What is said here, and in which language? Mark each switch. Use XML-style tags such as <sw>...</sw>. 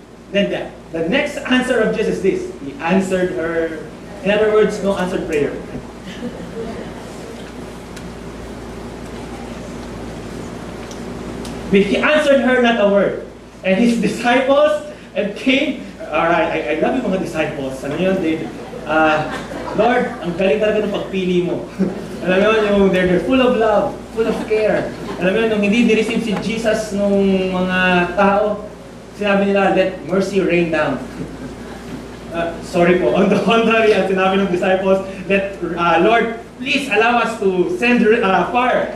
<en>Then the next answer of Jesus is this. He answered her. In other words, no answered prayer. He answered her not a word. And his disciples and came. Alright, I love yung mga disciples.</en> <tl>Ano yun,</tl> <en>David?</en> <tl>Lord, ang galing talaga ng pagpili mo. Alam mo yun,</tl> <en>they're full of love, full of care.</en> <tl>Alam mo yun, nung hindi nireceive si Jesus nung mga tao, sinabi nila,</tl> <en>"Let mercy rain down." Sorry po, on the contrary,</en> <tl>at sinabi ng</tl> <en>disciples, "Lord, please allow us to send fire."</en>